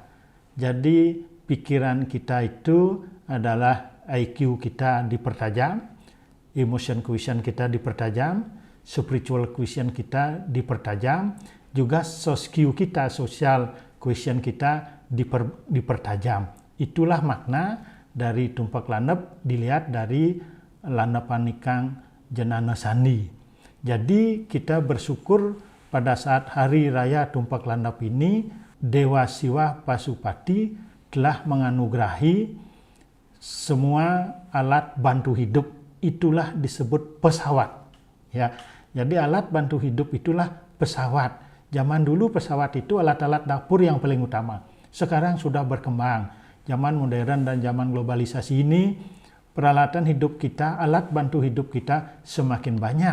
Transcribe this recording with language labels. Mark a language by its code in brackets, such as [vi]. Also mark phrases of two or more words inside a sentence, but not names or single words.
[id] Jadi pikiran kita itu adalah IQ kita dipertajam, [en] emotion quotient [id] kita dipertajam, [en] spiritual quotient [id] kita dipertajam, juga [en] soft skill [id] kita, [en] social quotient [id] kita dipertajam. Itulah makna dari tumpek landep dilihat dari [kaw] landep panikang jenana sandi. [id] Jadi kita bersyukur pada saat hari raya tumpek landep ini, Dewa Siwa Pasupati telah menganugerahi semua alat bantu hidup. Itulah disebut pesawat, ya. Jadi alat bantu hidup itulah pesawat. Zaman dulu pesawat itu alat-alat dapur yang paling utama. Sekarang sudah berkembang. Zaman modern dan zaman globalisasi ini, peralatan hidup kita, alat bantu hidup kita semakin banyak.